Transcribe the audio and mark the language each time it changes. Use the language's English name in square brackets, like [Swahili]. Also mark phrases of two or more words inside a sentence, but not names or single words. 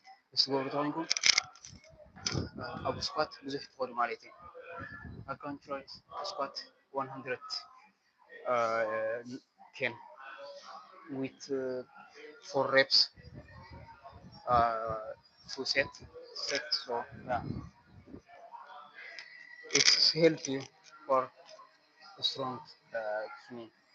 [Tigrinya] ምስ ትገብሩ ተኮይንኩም ኣብ ስኳት ብዙሕ ትኸዱ ማለት እዩ [English] I can try squat 100 uh, 10 with 4 reps, uh, full set. So yeah, it's healthy for a strong knee.